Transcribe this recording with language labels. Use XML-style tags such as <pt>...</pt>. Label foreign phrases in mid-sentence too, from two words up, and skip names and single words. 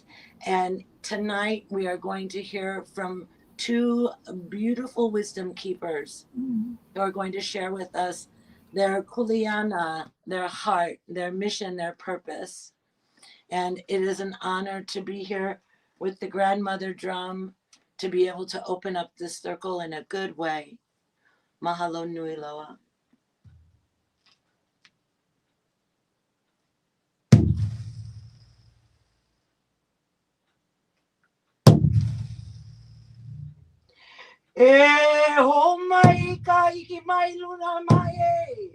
<en>And tonight we are going to hear from 2 beautiful wisdom keepers who are going to share with us their kuleana, their heart, their mission, their purpose. And it is an honor to be here with the grandmother drum, to be able to open up this circle in a good way.</en> <haw>Mahalo nui loa. E ho mai ka iki mai luna mai e.</haw>